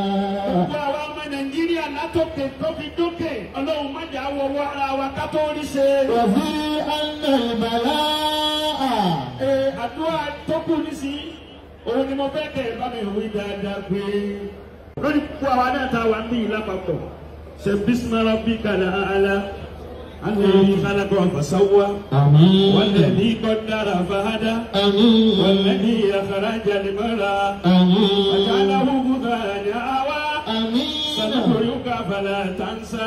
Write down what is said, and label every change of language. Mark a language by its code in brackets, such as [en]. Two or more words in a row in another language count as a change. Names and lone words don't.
[yo] gbogbo àwa ọmọ Nàìjíríà látòkè tó fi dókè Ọlọ́run má jà wọwọ́ ara wa ká tó rí ṣe. òfin ẹnu ìbàlá. àdúrà tó kù nísìnyí òun ni mo fẹ́ kẹ́ ẹ bá mi wí dáadáa pé lórí gbogbo àwa náà ta wà ń bí yìí lápapọ̀ [ar] سبح اسم ربك الأعلى الذي خلق فسوى آمين والذي قدر فهدى آمين والذي أخرج المرعى آمين فجعله غثاء أحوى آمين سنقرئك فلا تنسى